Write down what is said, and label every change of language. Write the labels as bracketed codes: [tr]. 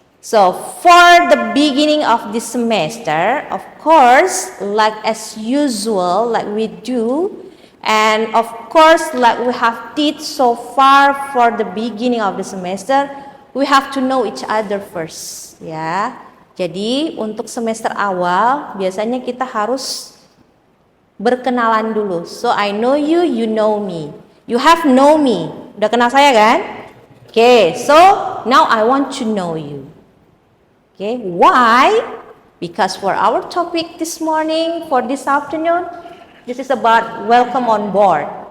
[en] So, for the beginning of this semester, of course, like as usual, like we do, and of course, like we have did so far for the beginning of the semester, we have to know each other first, ya. [id] Jadi, untuk semester awal, biasanya kita harus berkenalan dulu. [en] So, I know you, you know me. You have know me. [id] Udah kenal saya kan? [en] Okay, so now I want to know you. Okay, why? Because for our topic this morning, for this afternoon, this is about welcome on board.